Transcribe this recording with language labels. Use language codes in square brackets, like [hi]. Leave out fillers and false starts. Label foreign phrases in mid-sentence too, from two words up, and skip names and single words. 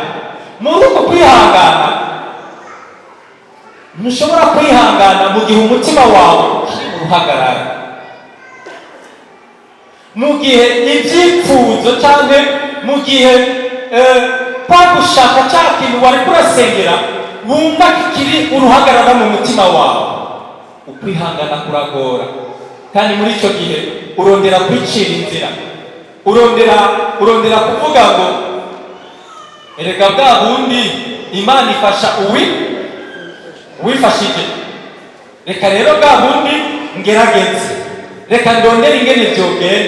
[rn] Muri uko kwihangana, ntushobora kwihangana mu gihe umutima wawe uri mu ruhagarara, mu gihe ibyifuzo cyangwa mu gihe kwa gushaka cya kintu wari kurasengera wumva kikiri uruhagarara mu mutima wawe. Ukwihangana kuragora, kandi muri icyo gihe urondera kwicira inzira, urondera kuvuga ngo erega bwa bundi Imana ifasha uwifashije, reka rero bwa bundi ngerageze, reka ndondere ingene byogenda.